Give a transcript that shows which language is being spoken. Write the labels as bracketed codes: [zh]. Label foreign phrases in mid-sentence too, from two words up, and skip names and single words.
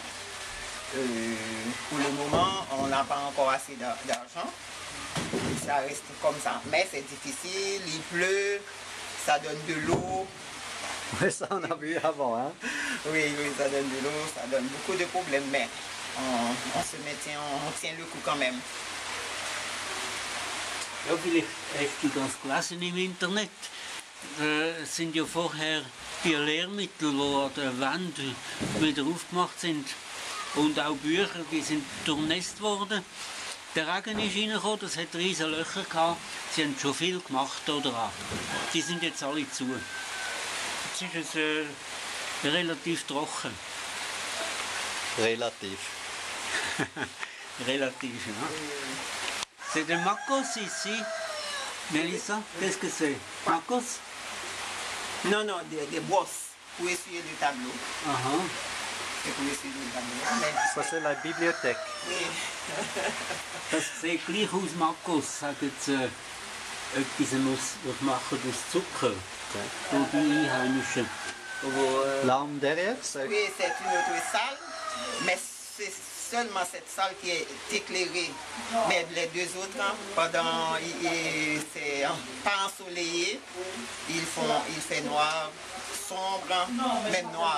[fr] Pour le moment, on n'a pas encore assez d'argent. Ça reste comme ça. Mais c'est difficile, il pleut, ça donne de l'eau. Oui, ça on a vu avant. Hein? Oui, oui, ça donne de l'eau, ça donne beaucoup de problèmes, mais on se maintient, on tient le coup quand même. [de] Ja, vielleicht hast du das gelesen im Internet. Es sind ja vorher die Lehrmittel, die an der Wand wieder aufgemacht sind, und auch Bücher, die sind durchnässt worden. Der Regen ist reingekommen, das hat riesige Löcher gehabt. Sie haben schon viel gemacht daran. Die sind jetzt alle zu. Jetzt ist es relativ trocken. Relativ. Relativ, ja. [fr] C'est des macos ici, Melissa? Qu'est-ce que c'est? Macos? Non, non, des brosses pour essuyer le tableau. C'est pour essuyer le tableau. Mais, Ça c'est la bibliothèque. oui. [de] Das sieht gleich aus, Makos, sagen sie, etwas, was machen aus Zucker. Wo die Einheimischen. [fr] L'arme derrière, c'est... Oui, c'est une autre salle, mais c'est seulement cette salle qui est éclairée. Mais les deux autres, c'est pas ensoleillé, il fait noir, sombre, même noir.